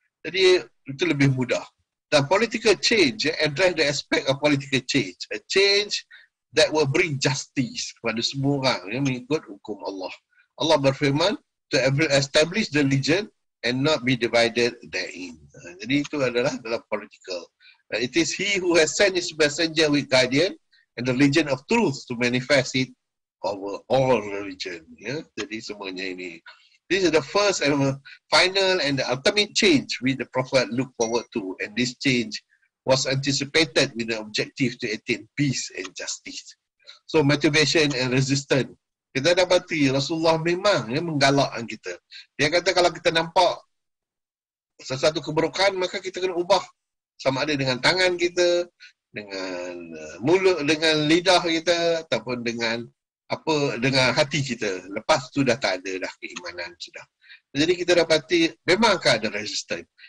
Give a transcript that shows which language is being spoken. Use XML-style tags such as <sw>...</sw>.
<ms>Jadi itu lebih mudah. Dan</ms> <en>political change, address the aspect of political change, a change that will bring justice</en> <ms>kepada semua orang mengikut hukum Allah.</ms> <en>Allah berfirman, to establish the religion and not be divided therein.</en> <ms>Jadi itu adalah dalam political.</ms> <en>It is he who has sent his messenger with guardian and the religion of truth to manifest it over all religion.</en> <ms>Jadi semuanya ini.</ms> <en>This is the first and final and the ultimate change which the Prophet looked forward to, and this change was anticipated with the objective to attain peace and justice. So motivation and resistance.</en> <ms>Kita dapati Rasulullah memang menggalakkan kita. Dia kata kalau kita nampak sesuatu keburukan, maka kita kena ubah. Sama ada dengan tangan kita, dengan mulut, dengan lidah kita, ataupun dengan hati kita. Lepas tu dah tak ada dah keimanan sudah. Jadi kita dapati memang akan ada resistance.</ms>